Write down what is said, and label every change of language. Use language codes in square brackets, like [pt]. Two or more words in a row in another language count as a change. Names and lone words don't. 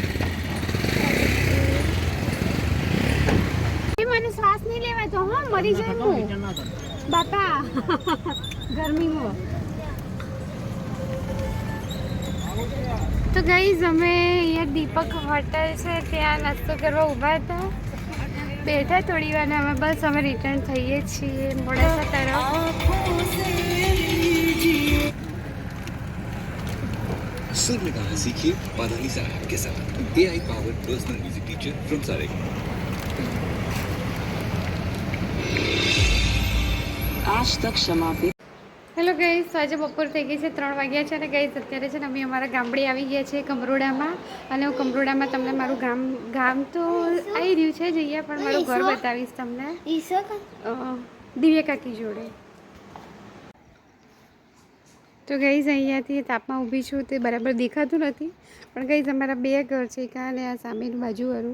[gu] મને શ્વાસ નહીં લેવા તો હા મરી જાય હું બાપા ગરમીમાં. તો ગાઈઝ અમે અહીંયા દીપક હોટલ છે ત્યાં નાસ્તો કરવા ઊભા હતા, બેઠા થોડી વાર અમે બસ અમે રિટર્ન થઈએ છીએ મોડાસા તરફ. [hi] सुर में गाना सीखिए पाधानी साहब के साथ [en] AI powered personal music teacher from Saregama. [hi] आज तक क्षमा पे. [gu] હેલો ગાઈઝ, તો આજે બપોર થઈ ગઈ છે, 3 વાગ્યા છે અને ગાઈઝ અત્યારે છે ને અમે અમારા ગામડે આવી ગયા છીએ કમરોડામાં. અને હું કમરોડામાં તમને મારું ગામ તો આવી રહ્યું છે જઈએ પણ મારું ઘર બતાવીશ તમને દિવ્યા કાકી જોડે. તો ગાઈઝ અહીંયાથી તાપમાં ઊભી છું તે બરાબર દેખાતું નથી પણ ગાઈઝ અમારા 2 ઘર છે કાં અને આ સામેનું બાજુવાળું.